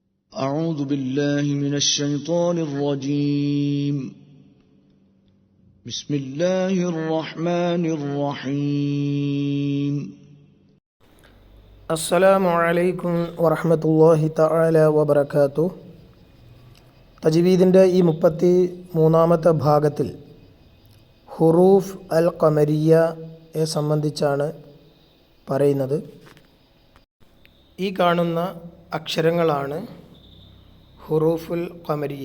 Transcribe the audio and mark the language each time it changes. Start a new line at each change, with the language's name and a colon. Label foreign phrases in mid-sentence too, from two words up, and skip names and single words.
Arabic: أعوذ بالله من الشيطان الرجيم بسم الله الرحمن الرحيم السلام عليكم ورحمة الله تعالى وبركاته.
Malayalam: തജ്വീദിൻ്റെ ഈ 33-ാമത്തെ ഭാഗത്തിൽ
Arabic: حروف القمرية
Malayalam: സംബന്ധിച്ചാണ് പറയുന്നത്. ഈ കാണുന്ന അക്ഷരങ്ങളാണ്
Arabic: حروف القمرية.